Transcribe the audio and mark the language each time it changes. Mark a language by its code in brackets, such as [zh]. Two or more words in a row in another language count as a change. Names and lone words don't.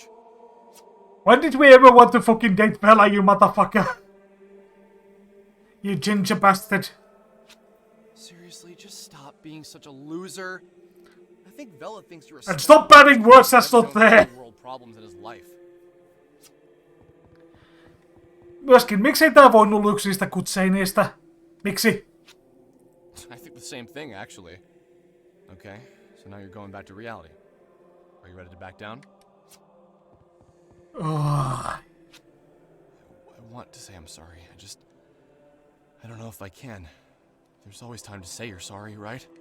[en] When did we ever want to fucking date Bella, you motherfucker? You ginger bastard. Seriously, just stop being such a loser. I think Bella thinks you're a And stop banning words that's not there. World problems in his life. [fi] Myöskin, miksei tää voinut olla yksi niistä kutseineista? Miksi? [en] I think the same thing, actually. Okay, so now you're going back to reality. Are you ready to back down? I want to say I'm sorry. I don't know if I can. There's always time to say you're sorry, right?